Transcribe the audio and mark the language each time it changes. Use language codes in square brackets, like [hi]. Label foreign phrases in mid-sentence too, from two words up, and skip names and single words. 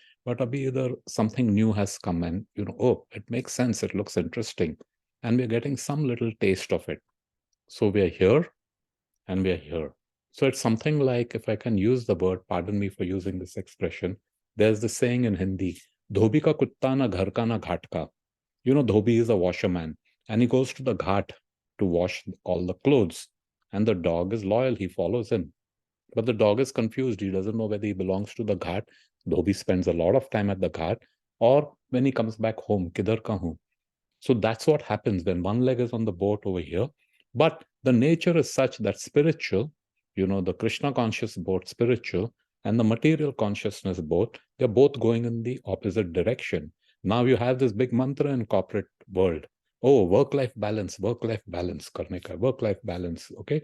[en] But either something new has come and, oh, it makes sense, it looks interesting, and we're getting some little taste of it. So we are here and we are here. So it's something like, if I can use the word, pardon me for using this expression, there's the saying in Hindi, [hi] धोबी का कुत्ता न घर का न घाट का. [en] Dhobi is a washerman, and he goes to the ghat to wash all the clothes. And the dog is loyal, he follows him. But the dog is confused. He doesn't know whether he belongs to the ghat. Dhobi spends a lot of time at the ghat. Or when he comes back home, [hi] किधर का हूँ? [en] So that's what happens when one leg is on the boat over here. But the nature is such that spiritual, the Krishna conscious boat, spiritual, and the material consciousness boat, they're both going in the opposite direction. Now you have this big mantra in corporate world. Oh, work-life balance, [hi] करने का, [en] work-life balance, okay?